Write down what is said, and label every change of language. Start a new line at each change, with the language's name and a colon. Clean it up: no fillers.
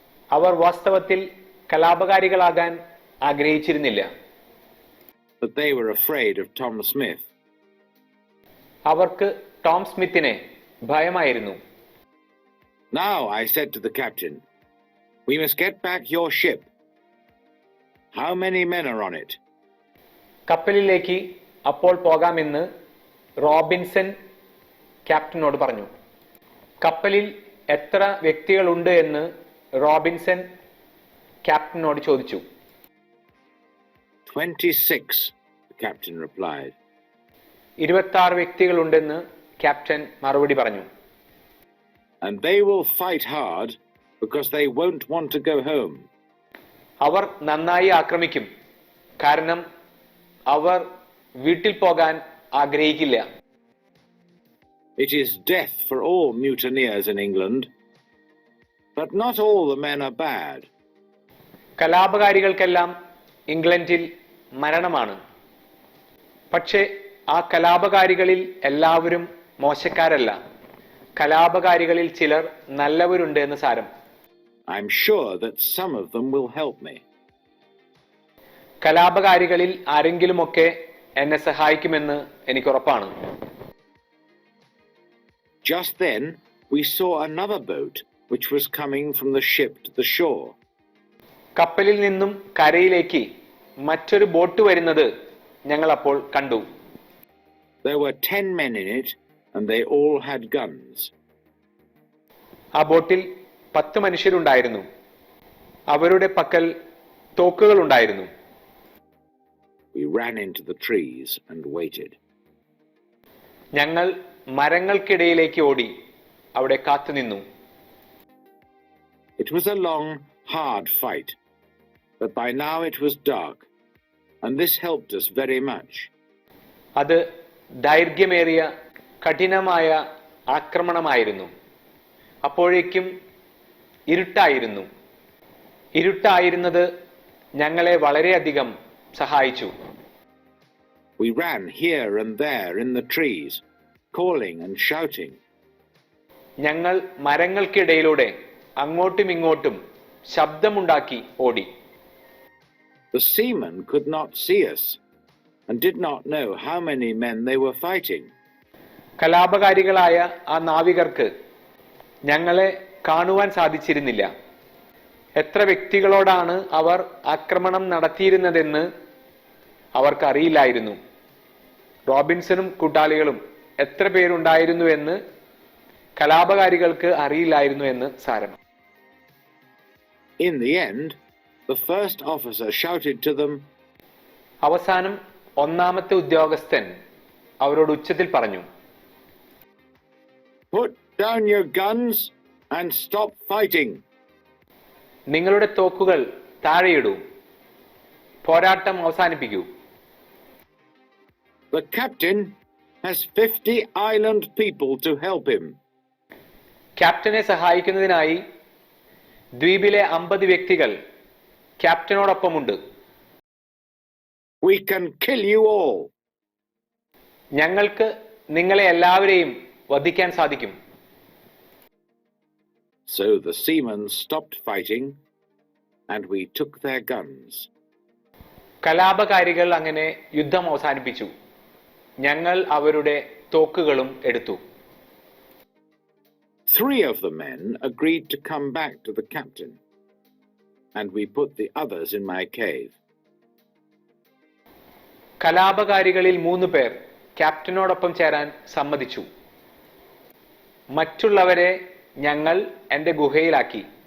Malayalam: അവർ വാസ്തവത്തിൽ കലാപകാരികളാകാൻ ആഗ്രഹിച്ചിരുന്നില്ല.
English: But they were afraid of Tom Smith.
Malayalam: അവർക്ക് Tom സ്മിത്തിനെ ഭയമായിരുന്നു.
English: Now, I said to the captain, we must get back your ship. How many men are on it?
Malayalam: കപ്പലിലേക്ക് അപ്പോൾ പോകാമെന്ന് Robinson ക്യാപ്റ്റനോട് പറഞ്ഞു. കപ്പലിൽ എത്ര വ്യക്തികളുണ്ട് എന്ന് Robinson ക്യാപ്റ്റനോട് ചോദിച്ചു.
English: 26, the captain replied.
Malayalam: 26 വ്യക്തികളുണ്ടെന്ന് captain മറുപടി പറഞ്ഞു.
English: And they will fight hard because they won't want to go home.
Malayalam: അവർ നന്നായി ആക്രമിക്കും, കാരണം അവർ വീട്ടിൽ പോകാൻ ആഗ്രഹിക്കില്ല.
English: It is death for all mutineers in England, but not all the men are bad.
Malayalam: കലാപകാരികൾക്കെല്ലാം ഇംഗ്ലണ്ടിൽ മരണമാണ്. പക്ഷേ ആ കലാപകാരികളിൽ എല്ലാവരും മോശക്കാരല്ല. കലാപകാരികളിൽ ചിലർ നല്ലവരുണ്ട് എന്ന് സാരം.
English: I'm sure that some of them will help me.
Malayalam: കലാപകാരികളിൽ ആരെങ്കിലുമൊക്കെ എന്നെ സഹായിക്കുമെന്ന് എനിക്ക് ഉറപ്പാണ്.
English: Just then, we saw another boat which was coming from the ship to the shore.
Malayalam: കപ്പലിൽ നിന്നും കരയിലേക്ക് മറ്റൊരു ബോട്ട് വരുന്നത് ഞങ്ങൾ അപ്പോൾ കണ്ടു.
English: There were 10 men in it, and they all had guns.
Malayalam: ആ ബോട്ടിൽ 10 മനുഷ്യരുണ്ടായിരുന്നു. അവരുടെ പക്കൽ തോക്കുകൾ ഉണ്ടായിരുന്നു.
English: We ran into the trees and waited.
Malayalam: ഞങ്ങൾ മരങ്ങൾക്കിടയിലേക്ക് ഓടി അവിടെ കാത്തുനിന്നു.
English: It was a long, hard fight, but by now it was dark, and this helped us very much.
Malayalam: അത് ദൈർഘ്യമേറിയ കഠിനമായ ആക്രമണമായിരുന്നു. അപ്പോഴേക്കും ഇരുട്ടായിരുന്നു. ഇരുട്ടായിരുന്നത് ഞങ്ങളെ വളരെയധികം സഹായിച്ചു.
English: We ran here and there in the trees, calling and shouting.
Malayalam: ഞങ്ങൾ മരങ്ങൾക്കിടയിലൂടെ അങ്ങോട്ടും ഇങ്ങോട്ടും ശബ്ദമുണ്ടാക്കി ഓടി.
English: The seamen could not see us and did not know how many men they were fighting.
Malayalam: കലാപകാരികളായ ആ നാവികർക്ക് ഞങ്ങളെ കാണുവാൻ സാധിച്ചിരുന്നില്ല. എത്ര വ്യക്തികളോടാണ് അവർ ആക്രമണം നടത്തിയിരുന്നതെന്ന് അവർക്കറിയില്ലായിരുന്നു. റോബിൻസണും കൂട്ടാളികളും എത്ര പേരുണ്ടായിരുന്നു എന്ന് കലാപകാരികൾക്ക് അറിയില്ലായിരുന്നു എന്ന് സാരം.
English: In the end, the first officer shouted to them,
Malayalam: അവസാനം ഒന്നാമത്തെ ഉദ്യോഗസ്ഥൻ അവരോട് ഉച്ചത്തിൽ പറഞ്ഞു,
English: "Put down your guns and stop fighting."
Malayalam: നിങ്ങളുടെ തോക്കുകൾ താഴെയിടൂ, പോരാട്ടം അവസാനിപ്പിക്കൂ.
English: The captain has 50 island people to help him.
Malayalam: ക്യാപ്റ്റനെ സഹായിക്കുന്നതിനായി ദ്വീപിലെ 50 വ്യക്തികൾ ക്യാപ്റ്റനോടൊപ്പമുണ്ട്.
English: We can kill you all.
Malayalam: ഞങ്ങൾക്ക് നിങ്ങളെ എല്ലാവരെയും വധിക്കാൻ സാധിക്കും.
English: So the seamen stopped fighting and we took their guns.
Malayalam: കലാപകാരികൾ അങ്ങനെ യുദ്ധം അവസാനിപ്പിച്ചു. ഞങ്ങൾ അവരുടെ തോക്കുകളും എടുത്തു.
English: 3 of the men agreed to come back to the captain, and we put the others in my cave.
Malayalam: കലാപകാരികളിൽ 3 പേർ ക്യാപ്റ്റനോടൊപ്പം ചേരാൻ സമ്മതിച്ചു. മറ്റുള്ളവരെ ഞങ്ങൾ എൻ്റെ ഗുഹയിലാക്കി.